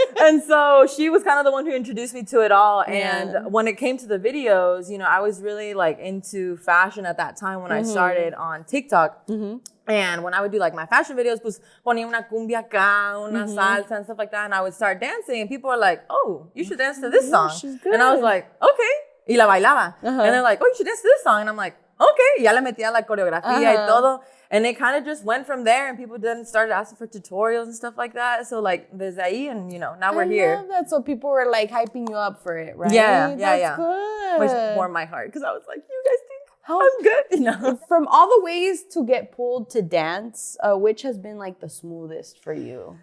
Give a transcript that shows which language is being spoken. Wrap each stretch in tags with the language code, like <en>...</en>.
<en>And so she was kind of the one who introduced me to it all. And when it came to the videos, you know, I was really like into fashion at that time when I started on TikTok. And when I would do like my fashion videos,</en> <es>pues ponía una cumbia acá, una salsa</es> <en>and stuff like that. And I would start dancing, and people were like, oh, you should dance to this song. she's good. And I was like, okay.</en> <es>Y la bailaba.</es> <en>And they're like, oh, you should dance to this song. And I'm like, okay.</en> <es>Y ya le metía la coreografía y todo.</es> <en>And it kind of just went from there, and people then started asking for tutorials and stuff like that. So like</en> <es>desde ahí,</es> <en>and you know, now we're I here. love that. So people were like hyping you up for it, right? Yeah, That's good. Which warmed my heart, because I was like, you guys think I'm good? You know? From all the ways to get pulled to dance, which has been like the smoothest for you?</en>